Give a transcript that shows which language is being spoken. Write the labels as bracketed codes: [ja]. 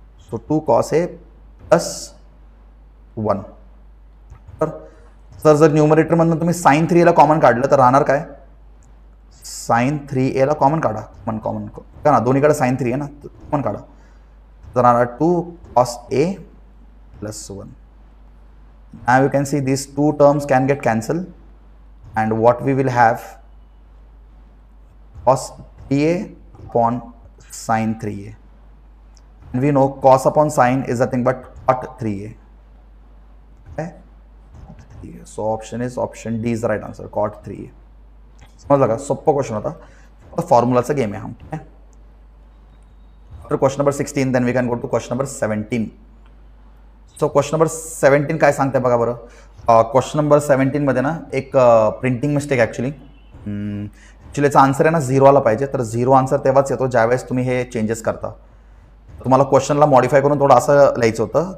[en] So 2 cos a plus 1. [mr] तर जर न्यूमरेटरमधनं तुम्ही साइन 3a ला कॉमन काढलं तर राहणार काय साइन 3a ला कॉमन काढा. कॉमन का ना दोन्हीकडे साइन 3 आहे ना कॉमन काढा. [en] तर राहणार 2 cos a plus 1. Now you can see these two terms can get cancelled and what we will have cos 3a upon sin 3a and we know cos upon sin is nothing but cot 3a. Okay, so option D is the right answer, cot 3a. [mr] समझ लगा सोप्पा question होता तो फॉर्म्युलाचा game आहे हा. [en] After question number 16 then we can go to question number 17. [mr] So question number 17 काय सांगते बघा बरं. क्वेश्चन नंबर 17 मध्ये ना एक प्रिंटिंग मिस्टेक ॲक्च्युली याचा आन्सर आहे ना 0 आला पाहिजे. तर 0 आन्सर तेव्हाच येतो ज्यावेळेस तुम्ही हे चेंजेस करता. तुम्हाला क्वेश्चनला मॉडिफाय करून थोडं असं लिहायचं होतं.